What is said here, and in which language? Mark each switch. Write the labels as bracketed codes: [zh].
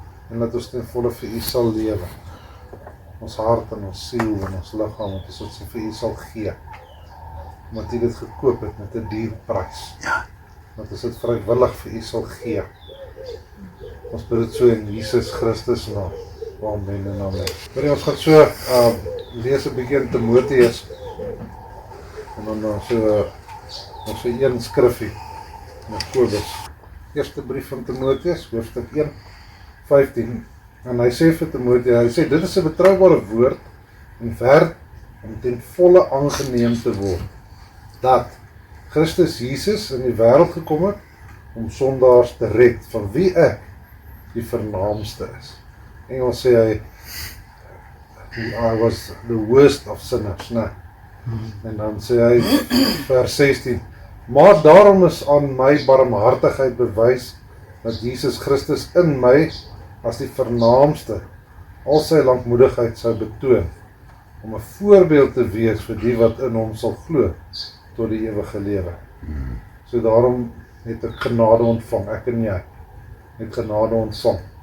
[af] En dat ons ten volle vir U sal lewe. Ons hart en ons siel en ons liggaam, dat ons dit vir U sal gee. Omdat U dit gekoop het met 'n duur prys. Dat ons dit vrywillig vir U sal gee. Ons bid dit so in Jesus Christus naam. Amen en amen. Ons gaan so lees 'n bietjie in Timoteus. En dan so een skriffie, Jakobus. Eerste brief van Timoteus, hoofstuk 1, 15. En hy sê vir Timoteus, hy sê, dit is 'n betroubare woord en werd om ten volle aangeneem te word, dat Christus Jesus in die wêreld gekom het, om sondaars te red, van wie ek die vernaamste is. Engels sê hy, [en] I was the worst of sinners, né? [af] En dan sê hy, vers 16, maar daarom is aan my barmhartigheid bewys, dat Jesus Christus in my, as die vernaamste, al sy lankmoedigheid sou betoon, om 'n voorbeeld te wees vir die wat in hom sal glo, tot die ewige lewe. So daarom het ek genade ontvang, ek en jy, het genade ontvang.